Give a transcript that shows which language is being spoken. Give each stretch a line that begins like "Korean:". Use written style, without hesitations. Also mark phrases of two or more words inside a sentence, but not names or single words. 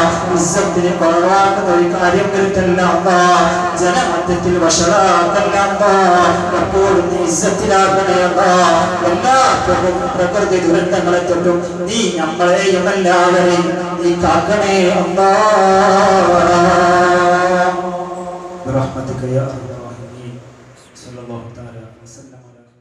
Malayalam: ഇസ്സത്തിന് കുറവാക്കുന്ന ഒരു കാര്യം വരുത്തല്ല അല്ലാഹ്. ജനമധ്യത്തിൽ വഷളാക്കല്ല അല്ലാഹ്. എപ്പോഴും നീ ഇസ്സത്തിലാക്കണേ അല്ലാഹ്. എല്ലാ പ്രകൃതി ദുരന്തങ്ങളെ തൊട്ടും നീ നമ്മളെയും എല്ലാവരെയും നീ കാക്കണേ അല്ലാഹ്.
Arabic: برحمتك يا ارحم الراحمين. صلى الله تعالى وسلم.